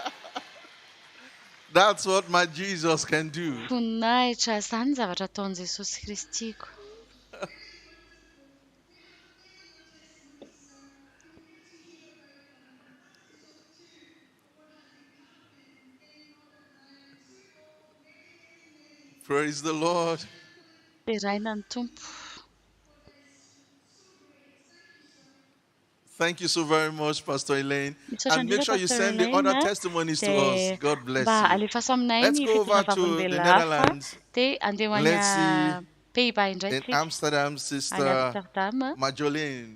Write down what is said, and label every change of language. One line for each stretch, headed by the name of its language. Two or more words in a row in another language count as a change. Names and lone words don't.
English: That's what my Jesus can do.
Malagasy: Voninahitra izany zavatra ataon'i Jesosy Kristiko.
English: Praise the Lord.
Malagasy: Beraina ny Tompo.
English: Thank you so very much, Pastor Elaine. And make sure you send the other testimonies to us. God bless you. Let's go over to the Netherlands. Let's see in Amsterdam, Sister Marjolaine.